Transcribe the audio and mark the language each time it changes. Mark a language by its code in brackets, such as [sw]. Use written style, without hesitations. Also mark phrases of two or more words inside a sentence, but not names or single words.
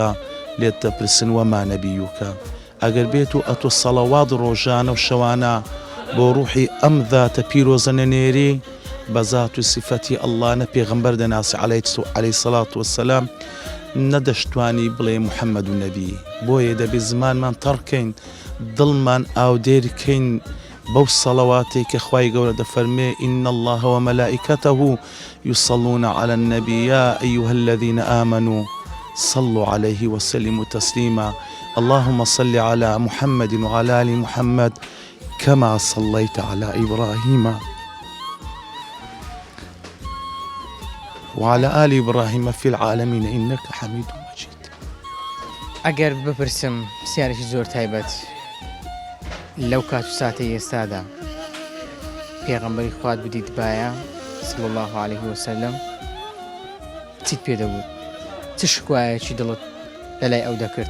[ckb] لێت دەپرسن وەما نەبیوکە ئەگەر بێت و ئەتۆ سەڵەوات ڕۆژانە و شەوانە بۆ ڕوحی ئەم ذاتە پیرۆزە نەنێری بە ذات و سیفەتی ئەڵڵانە پێغەمبەر دەناسی [ar] عەلەیهی سەڵات وەسەلام [ckb] نەدەشتوانی بڵێ محەممەد و نەبی بۆیە دەبێت زمانمان تەڕکەین دڵمان ئاودێرکەین بەو سەڵەواتێک کە خوای گەورە دەفەرمێ [ar] إن الله وملائكته يصلون على النبي يا أيها الذين آمنوا صلوا عليه وسلموا تسليما اللهم صل على محمد وعلى آل محمد كما صليت على إبراهيم وعلى آل إبراهيم في العالمين إنك حميد مجيد. [ckb] ئەگەر بپرسم سیارێکی زۆر تایبەت لەو کات و ساتەی ئێستادا پێغەمبەری خوات بدیت باە [ar] صلی الله عليه وسلم [ckb] چیت پێ دەبوو؟ چ شکوایەکی دڵت لەلای ئەو دەکرد؟